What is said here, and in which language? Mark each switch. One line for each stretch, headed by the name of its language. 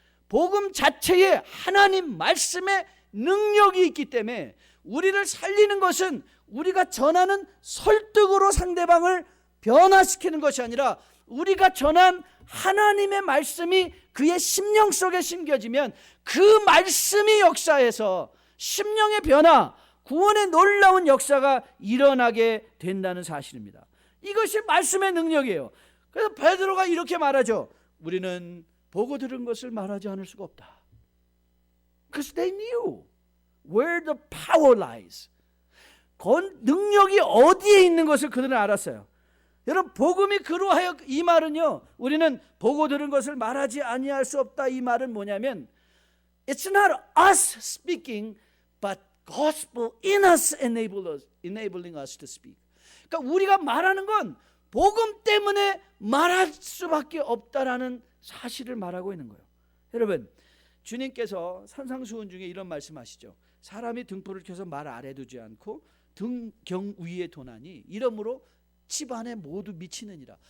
Korean: 복음 자체에 하나님 말씀의 능력이 있기 때문에 우리를 살리는 것은 우리가 전하는 설득으로 상대방을 변화시키는 것이 아니라 우리가 전한 하나님의 말씀이 그의 심령 속에 심겨지면 그 말씀이 역사해서 심령의 변화, 구원의 놀라운 역사가 일어나게 된다는 사실입니다. 이것이 말씀의 능력이에요. 그래서 베드로가 이렇게 말하죠. 우리는 보고 들은 것을 말하지 않을 수가 없다.
English: Because they knew where the power lies.
Korean: 능력이 어디에 있는 것을 그들은 알았어요. 여러분 복음이 그로하여 이 말은요, 우리는 보고 들은 것을 말하지 아니할 수 없다. 이 말은 뭐냐면
English: It's not us speaking, but gospel in us enabling us to speak.
Korean: 그러니까 우리가 말하는 건 복음 때문에 말할 수밖에 없다라는 사실을 말하고 있는 거예요. 여러분 주님께서 산상수훈 중에 이런 말씀하시죠. 사람이 등불을 켜서 말 아래 두지 않고 등경 위에 도나니 이러므로 집안에 모두 미치느니라.